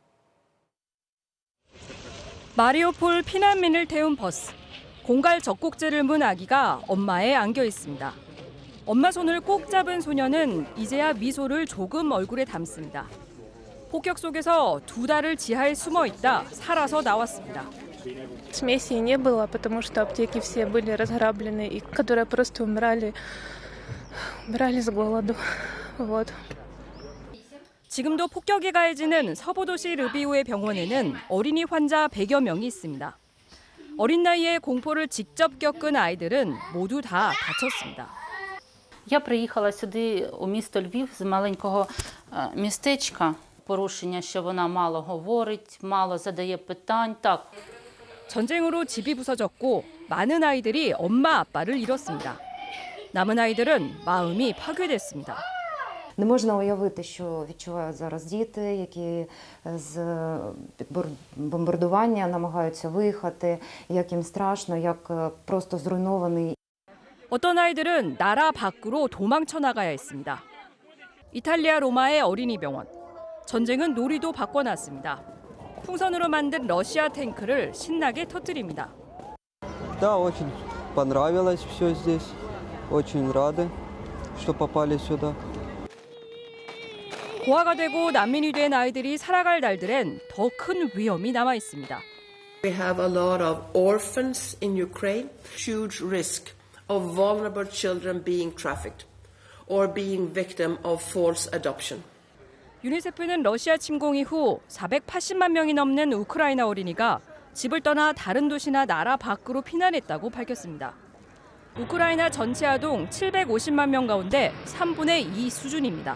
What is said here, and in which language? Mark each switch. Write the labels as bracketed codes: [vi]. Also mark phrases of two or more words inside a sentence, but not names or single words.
[ko] 마리우폴 피난민을 태운 버스. 공갈 젖꼭지를 문 아기가 엄마에 안겨 있습니다. 엄마 손을 꼭 잡은 소녀는 이제야 미소를 조금 얼굴에 담습니다. 폭격 속에서 2달을 지하에 숨어 있다 살아서 나왔습니다. [ru] Смеси не было, потому что аптеки все были разграблены, и которые просто умирали с голоду. Вот. [ko] 지금도 폭격이 가해지는 서부도시 르비우의 병원에는 어린이 환자 100여 명이 있습니다. 어린 나이에 공포를 직접 겪은 아이들은 모두 다 다쳤습니다. [uk] Я приїхала сюди у місто Львів з маленького містечка. порушення, що вона мало говорить, мало задає питань. Так. [ko] 전쟁으로 집이 부서졌고 많은 아이들이 엄마 아빠를 잃었습니다. 남은 아이들은 마음이 파괴됐습니다. [uk] Не можна уявити, що відчувають зараз діти, які з бомбардування намагаються виїхати, як їм страшно, як просто зруйнований. [ko] 어떤 아이들은 나라 밖으로 도망쳐 나가야 했습니다. 이탈리아 로마의 어린이 병원. 전쟁은 놀이도 바꿔놨습니다. 풍선으로 만든 러시아 탱크를 신나게 터뜨립니다. [ru] Да, очень понравилось все здесь. Очень рады, что попали сюда. [ko] 고아가 되고 난민이 된 아이들이 살아갈 날들엔 더 큰 위험이 남아 있습니다. [en] We have a lot of orphans in Ukraine, huge risk of vulnerable children being trafficked or being victim of false adoption. [ko] 유니세프는 러시아 침공 이후 480만 명이 넘는 우크라이나 어린이가 집을 떠나 다른 도시나 나라 밖으로 피난했다고 밝혔습니다. 우크라이나 전체 아동 750만 명 가운데 3분의 2 수준입니다.